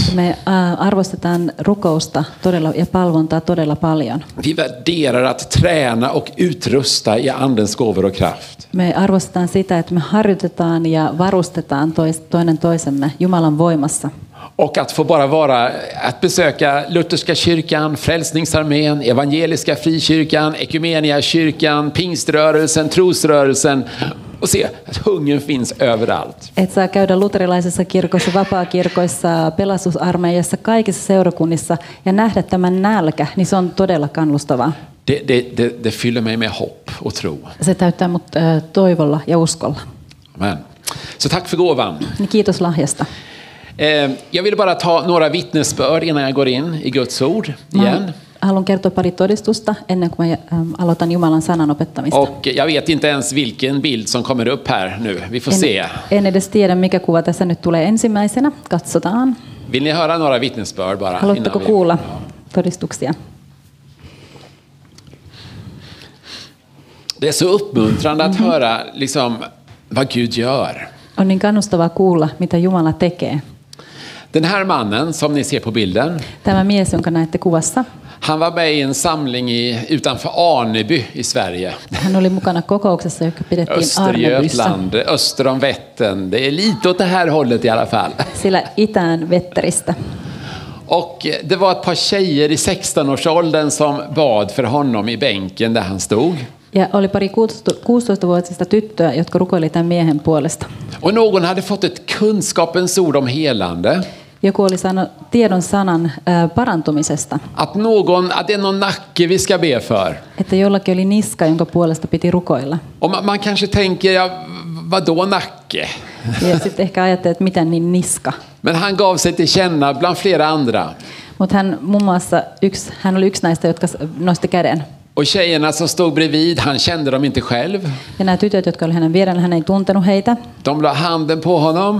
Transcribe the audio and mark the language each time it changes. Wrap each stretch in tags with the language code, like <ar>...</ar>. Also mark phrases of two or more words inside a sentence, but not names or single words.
<fi>Me arvostetaan rukousta todella ja palvontaa todella paljon.</fi> <sv>Vi värderar att träna och utrusta i andens gåvor och kraft.</sv> <fi>Me arvostetaan sitä, että me harjoitetaan ja varustetaan toinen toisemme Jumalan voimassa.</fi> <sv>Och att få bara vara, att besöka lutherska kyrkan, frälsningsarmén, evangeliska frikyrkan, ekumeniakyrkan, pingströrelsen, trosrörelsen och se att hungern finns överallt.</sv> <fi>Et saa käydä luterilaisessa kirkossa, vapaakirkoissa, pelastusarmeijassa, kaikissa seurakunnissa ja nähdä tämän nälkä, niin se on todella kannustavaa.</fi> <sv>Det fyller mig med hopp och tro.</sv> <fi>Se täyttää mut toivolla ja uskolla.</fi> <sv>Amen. Så tack för gåvan.</sv> <fi>Niin kiitos lahjasta.</fi> <sv>Jag vill bara ta några vittnesbörd innan jag går in i Guds ord igen.</sv> <fi>Haluan kertoa pari todistusta ennen kuin mä aloitan Jumalan sanan opettamista.</fi> <sv>Och jag vet inte ens vilken bild som kommer upp här nu. Vi får se.</sv> <fi>En edes tiedä, mikä kuva tässä nyt tulee ensimmäisenä. Katsotaan.</fi> <sv>Vill ni höra några vittnesbörd bara?</sv> <fi>Haluatteko kuulla todistuksia?</fi> <sv>Det är så uppmuntrande att höra liksom vad Gud gör.</sv> <fi>On niin kannustavaa kuulla, mitä Jumala tekee.</fi> <sv>Den här mannen som ni ser på bilden,</sv> <fi>Tämä mies, jonka näette kuvassa,</fi> <sv>han var med i en samling utanför Arneby i Sverige.</sv> <fi>hän oli mukana kokouksessa, joka pidettiin Arnebyssä.</fi> <sv>Östergötland, öster om Vättern. Det är lite åt det här hållet i alla fall.</sv> <fi>Sillä itään Vetteristä.</fi> <sv>Och det var ett par tjejer i 16-årsåldern som bad för honom i bänken där han stod.</sv> <fi>Ja oli pari 16-vuotiaista tyttöä, jotka rukoili tämän miehen puolesta.</fi> <sv>Och någon hade fått ett kunskapens ord om helande.</sv> <fi>Joku oli saanut tiedon sanan parantumisesta.</fi> <sv>Att det är någon nacke vi ska be för.</sv> <fi>Että jollakin oli niska, jonka puolesta piti rukoilla.</fi> <sv>Och man kanske tänker, ja, vadå nacke?</sv> <fi>Ja sitten ehkä ajattelee, että mitä niin niska.</fi> <sv>Men han gav sig till känna bland flera andra.</sv> <fi>Mutta hän muun muassa hän oli yksi näistä, jotka nosti käden.</fi> <sv>Och tjejerna som stod bredvid, han kände dem inte själv.</sv> <fi>Ja nämä tytöt, jotka oli hänen vierellä, hän ei tuntenut heitä.</fi> <sv>De la handen på honom.</sv>